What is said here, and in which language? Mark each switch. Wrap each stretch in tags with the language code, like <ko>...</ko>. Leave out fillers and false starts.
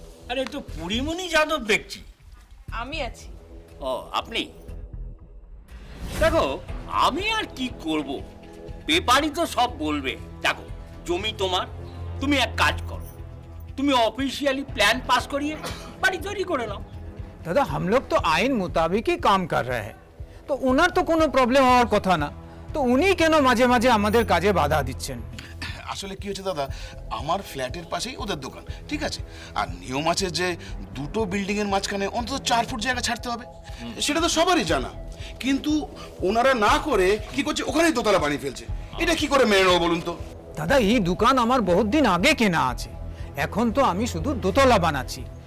<bn>আরে তো পুরিমণি যাদব দেখছি। আমি আছি। ও আপনি? দেখো আমি আর কি করব, পেপারই তো সব বলবে। দেখো জমি তোমার, তুমি এক কাজ করো, তুমি অফিসিয়ালি প্ল্যান পাস করিয়ে বাড়ি তৈরি করে নাও।</bn> <hi>दादा हम लोग तो आइन मुताबिक ही काम कर रहे हैं, तो उनार तो कोनो प्रॉब्लम</hi> <bn>হওয়ার কথা না, তো উনি কেন মাঝে মাঝে আমাদের কাজে বাধা দিচ্ছেন? আসলে কি হচ্ছে দাদা, আমার ফ্ল্যাটের পাশেই ওদের দোকান, ঠিক আছে? আর নিয়ম আছে যে দুটো বিল্ডিং এর মাঝখানে অন্তত 4 ফুট জায়গা ছাড়তে হবে, সেটা তো সবারই জানা। কিন্তু ওনারা না করে কি করছে, ওখানেই দোতলা বানিয়ে ফেলছে। এটা কি করে মেনে নেবো বলুন তো? দাদা এই দোকান আমার বহুত দিন আগে কেনা আছে, এখন তো আমি শুধু দোতলা বানাচ্ছি।</bn>